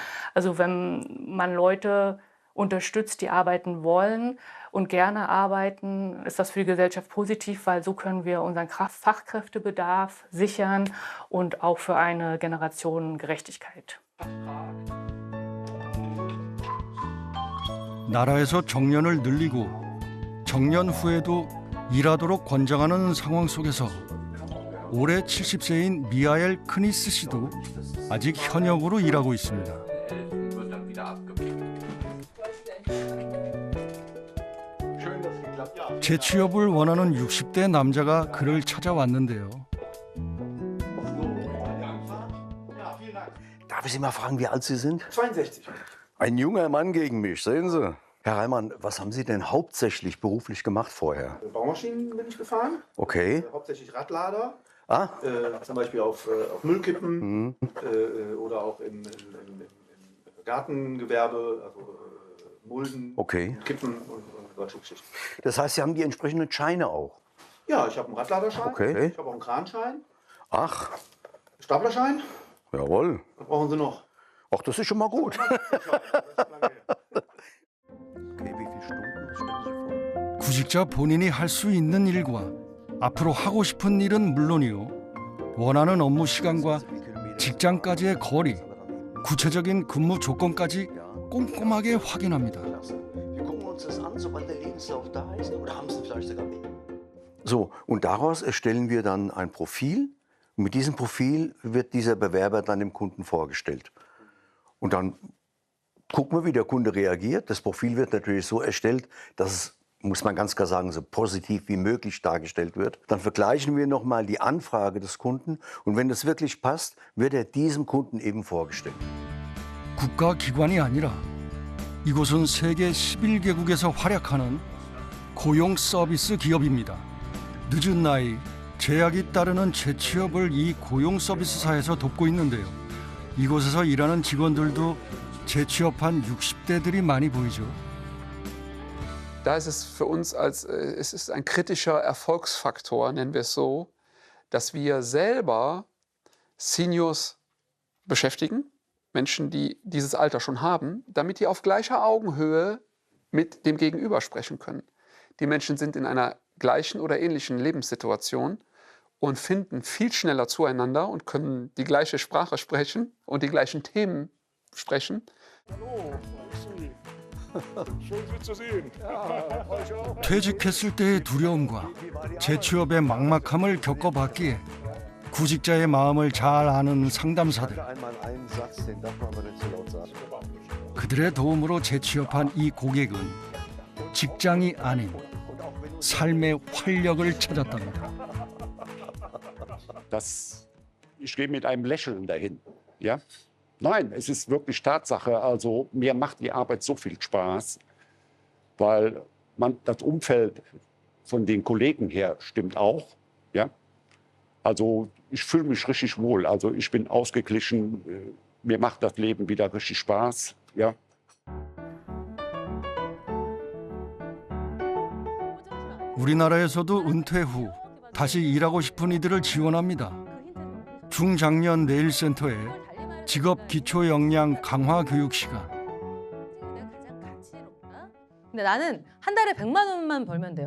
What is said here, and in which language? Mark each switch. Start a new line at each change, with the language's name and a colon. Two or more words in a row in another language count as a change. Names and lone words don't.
German: Also wenn man Leute unterstützt, die arbeiten wollen und gerne arbeiten, ist das für die Gesellschaft positiv, weil so können wir unseren Fachkräftebedarf sichern und auch für eine Generationengerechtigkeit.
Korean: 나라에서 정년을 늘리고 정년 후에도 일하도록 권장하는 상황 속에서 올해 70세인 미하엘 크니스 씨도 아직 현역으로 일하고 있습니다. 재취업을 원하는 60대 남자가 그를 찾아왔는데요.
German: Darf ich Sie mal fragen, wie alt Sie sind? 62. Ein junger Mann gegen mich, sehen Sie. Herr Reimann, was haben Sie denn hauptsächlich beruflich gemacht vorher? Baumaschinen bin ich gefahren. Okay. Hauptsächlich Radlader. Ah. Zum Beispiel auf Müllkippen oder auch im Gartengewerbe, also Mulden, Okay. Kippen und solche Geschichten. Das heißt, Sie haben die entsprechenden Scheine auch? Ja, ich habe einen Radladerschein. Okay. Ich habe auch einen Kranschein. Ach. Staplerschein. Jawohl. Was brauchen Sie noch? Ach, das ist schon mal gut.
Korean: 구직자 본인이 할 수 있는 일과 앞으로 하고 싶은 일은 물론이요. 원하는 업무 시간과 직장까지의 거리, 구체적인 근무 조건까지 꼼꼼하게 확인합니다.
German: So, und daraus erstellen wir dann ein Profil. Und mit diesem Profil wird dieser Bewerber dann dem Kunden vorgestellt. Und dann gucken wir, wie der Kunde reagiert. Das Profil wird natürlich so erstellt, dass es, muss man ganz klar sagen, so positiv wie möglich dargestellt wird. Dann vergleichen wir nochmal die Anfrage des Kunden. Und wenn das wirklich passt, wird er diesem Kunden eben vorgestellt.
Korean: 국가기관이 아니라 이곳은 세계 11개국에서 활약하는 고용 서비스 기업입니다. 늦은 나이, 제약이 따르는 재취업을 이 고용 서비스사에서 돕고 있는데요. 이곳에서 일하는 직원들도 재취업한 60대들이 많이 보이죠.
German: Da ist es für uns es ist ein kritischer Erfolgsfaktor, nennen wir es so, dass wir selber Seniors beschäftigen, Menschen, die dieses Alter schon haben, damit die auf gleicher Augenhöhe mit dem Gegenüber sprechen können. Die Menschen sind in einer gleichen oder ähnlichen Lebenssituation und finden viel schneller zueinander und können die gleiche Sprache sprechen und die gleichen Themen sprechen.
Korean: 퇴직했을 때의 두려움과 재취업의 막막함을 겪어봤기에 구직자의 마음을 잘 아는 상담사들. 그들의 도움으로 재취업한 이 고객은 직장이 아닌 삶의 활력을 찾았답니다.
German: Ich gehe mit einem Lächeln dahin. Ja? Nein, es ist wirklich Tatsache. Also mir macht die Arbeit so viel Spaß, weil das Umfeld von den Kollegen her stimmt auch. Ja? Also ich fühle mich richtig wohl. Also ich bin ausgeglichen. Mir macht das Leben wieder richtig Spaß. Ja?
Korean: 우리나라에서도 은퇴 후 다시 일하고 싶은 이들을 지원합니다. 중장년 내일센터에 직업 기초 역량 강화 교육 시간. 근데 나는 한 달에 100만 원만 벌면 돼요.